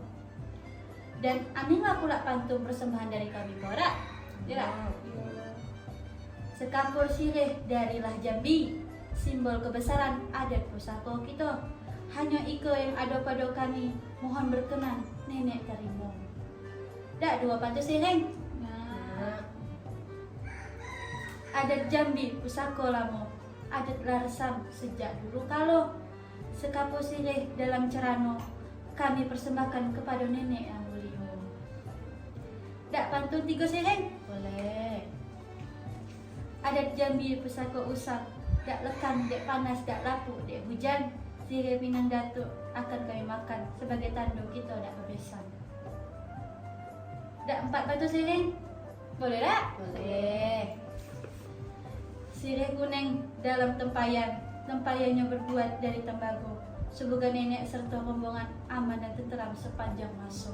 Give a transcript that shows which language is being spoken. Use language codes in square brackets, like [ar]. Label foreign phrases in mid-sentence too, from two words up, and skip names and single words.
[jax] Dan aminlah pula pantun persembahan dari kami ko, rak? [id] Ya. Sekapur sirih darilah Jambi, simbol kebesaran adat pusaka kita. [jax] Hanya iko yang ada pada kami, mohon berkenan nenek terima. Dak dua pantun sirih. [id] Nah, [jax] Adat Jambi pusaka lamo, adat larsam sejak dulu kalo. [id] Sekapur sirih dalam cerano kami persembahkan kepada nenek yang mulia. [jax] Dak pantun tiga sirih? Boleh. Adat Jambi pusaka usang, dak lekang, dak panas, dak lapuk, dak hujan. Sirih pinang datuk akan kami makan sebagai tanda kita dak berbesan. Dak empat pantun sirih? Boleh tak? Boleh. [id] Sirih kuning dalam tempayan, tempayannya berbuat dari tembaga. Semoga nenek serta rombongan aman dan tenteram sepanjang masa.